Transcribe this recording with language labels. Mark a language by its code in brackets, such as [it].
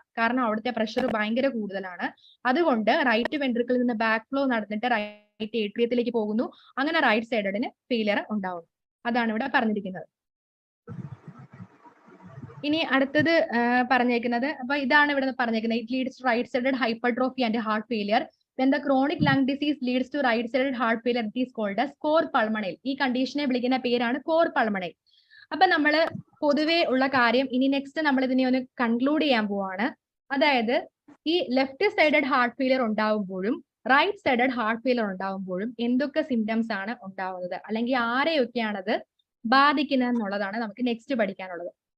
[ml] കാരണം അവിടുത്തെ പ്രഷർ ഭയങ്കര കൂടുതലാണ്. അതുകൊണ്ട് റൈറ്റ് വെൻട്രിക്കിളിൽ നിന്ന് ബാക്ക് ഫ്ലോ നടന്നിട്ട് റൈറ്റ് ഏട്രിയത്തിലേക്ക് പോകുന്നു. അങ്ങനെ റൈറ്റ് സൈഡിന് ഫെയിലിയർ ഉണ്ടാവുന്നു. അതാണ് ഇവിടെ പറഞ്ഞിരിക്കുന്നത്. ഇനി അടുത്തത് പറഞ്ഞേക്കുന്നത്, അപ്പൊ ഇതാണ് ഇവിടെ പറഞ്ഞേക്കുന്നത്, [en] It leads to right sided hypertrophy and heart failure. When the chronic lung disease leads to right sided heart failure, it is called as core pulmonale. [ml] ഈ കണ്ടീഷനെ വിളിക്കുന്ന പേരാണ് കോർ പൾമണൈൽ. അപ്പൊ നമ്മള് പൊതുവേ ഉള്ള കാര്യം ഇനി നെക്സ്റ്റ് നമ്മൾ ഇതിനെ ഒന്ന് കൺക്ലൂഡ് ചെയ്യാൻ പോവാണ്. അതായത് ഈ left sided heart failure ഉണ്ടാവുമ്പോഴും right sided heart failure ഉണ്ടാവുമ്പോഴും എന്തൊക്കെ സിംറ്റംസ് ആണ് ഉണ്ടാവുന്നത്, അല്ലെങ്കിൽ ആരെയൊക്കെയാണത് ബാധിക്കുന്നത് എന്നുള്ളതാണ് നമുക്ക് നെക്സ്റ്റ് പഠിക്കാനുള്ളത്.